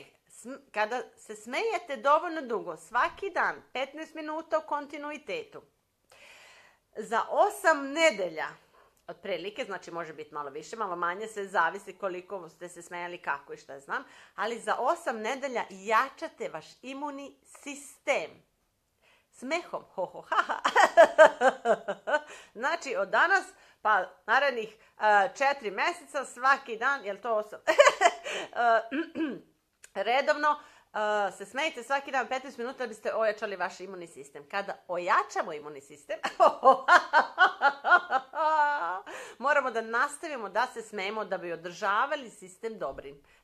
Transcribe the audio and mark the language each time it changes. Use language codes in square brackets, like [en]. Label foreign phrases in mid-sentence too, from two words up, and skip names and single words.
[sr] Kada se smejete dovoljno dugo, svaki dan, 15 minuta u kontinuitetu, za 8 nedelja, otprilike, znači može biti malo više, malo manje, sve zavisi koliko ste se smejali, kako i šta znam, ali za 8 nedelja jačate vaš imunni sistem. Smehom, ho, ho, ha, ha. Znači, od danas pa narednih 4 mjeseca, svaki dan, jel to 8? Redovno se smejte svaki dan 15 minuta da biste ojačali vaš imunni sistem. Kada ojačamo imunni sistem, moramo da nastavimo da se smejemo da bi održavali sistem dobrim.